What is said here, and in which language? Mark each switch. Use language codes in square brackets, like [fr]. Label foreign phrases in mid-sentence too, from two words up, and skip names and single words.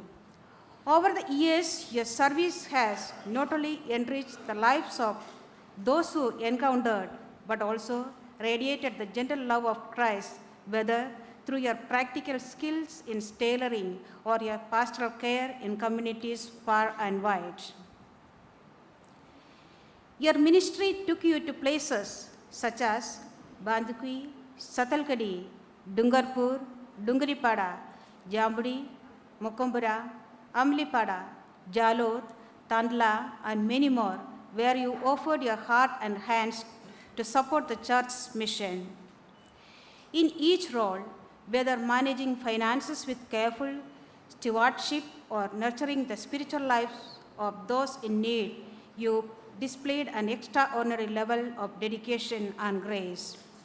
[en] Over the years, your service has not only enriched the lives of those who encountered, but also radiated the gentle love of Christ, whether through your practical skills in tailoring or your pastoral care in communities far and wide. Your ministry took you to places such as Bandukui, Satalkadi, Dungarpur, Dungaripada, Jambudi, Mokombura, Amlipada, Jalod, Tandla, and many more, where you offered your heart and hands to support the church's mission. In each role, whether managing finances with careful stewardship or nurturing the spiritual lives of those in need, you displayed an extraordinary level of dedication and grace.